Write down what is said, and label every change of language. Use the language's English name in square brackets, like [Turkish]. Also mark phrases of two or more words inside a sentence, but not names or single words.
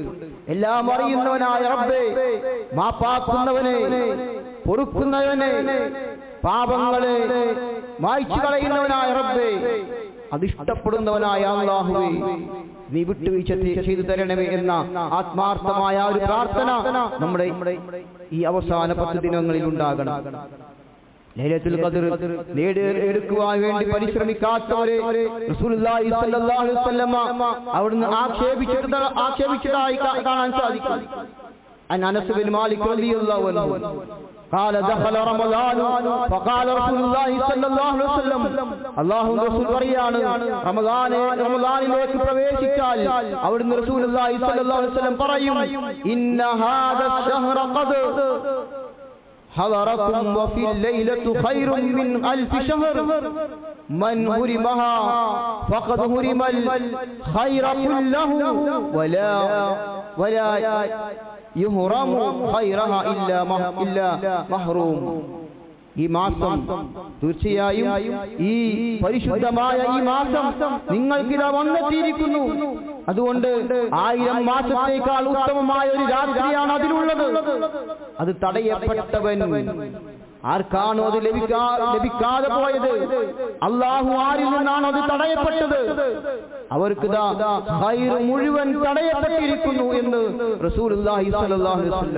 [Malayalam] എല്ലാം അറിയുന്നവനായ റബ്ബേ, മാപ്പാക്കുന്നവനെ, പൊറുക്കുന്നവനെ, പാപങ്ങളെ മായ്ച്ചു കളയുന്നവനായ റബ്ബേ, അതിഷ്ടപ്പെടുന്നവനായ അല്ലാഹുവേ, നീ വിട്ടുവീഴ്ച ചെയ്തു തരണമേ എന്ന ആത്മാർത്ഥമായ ഒരു പ്രാർത്ഥന നമ്മുടെ ഈ അവസാന 10 ദിനങ്ങളിൽ ഉണ്ടാകണം. [Arabic] ليلة القدر [Malayalam] നേടിയെടുക്കുവാൻ വേണ്ടി പരിശ്രമിക്കാത്തവരെ റസൂലുള്ളാഹി [Arabic] صلى الله عليه وسلم [Malayalam] അവിടുന്ന് ആക്ഷേപിച്ചതായി കാണാൻ സാധിക്കും. [Arabic] أنس بن مالك رضي الله عنه قال دخل رمضان فقال رسول الله صلى الله عليه وسلم [Malayalam] അല്ലാഹു റസൂൽ പറയാണ്, റമദാനിലേക്ക് പ്രവേശിച്ചാൽ അവിടുന്ന് [Arabic] رسول الله صلى الله عليه وسلم പറയും إن هذا الشهر قد حضركم وفي الليلة خير من 1000 شهر من هرمها فقد هرم الخير كله ولا يهرم خيرها إلا محروم. [Malayalam] ഈ മാസം തീർച്ചയായും ഈ പരിശുദ്ധമായ ഈ മാസം നിങ്ങൾക്കിതാ വന്നെത്തിയിരിക്കുന്നു. അതുകൊണ്ട് 1000 മാസത്തേക്കാൾ ഉത്തമമായ ഒരു രാത്രിയാണ് അതിലുള്ളത്. അത് തടയപ്പെട്ടവൻ ആർക്കാണോ അത് ലഭിക്കാതെ പോയത്, അല്ലാഹു ആരിൽ നിന്നാണ് അത് തടയപ്പെട്ടത്, അവർക്ക് ഖൈർ മുഴുവൻ തടയപ്പെട്ടിരിക്കുന്നു എന്ന് [Arabic] رسول الله صلى الله عليه وسلم.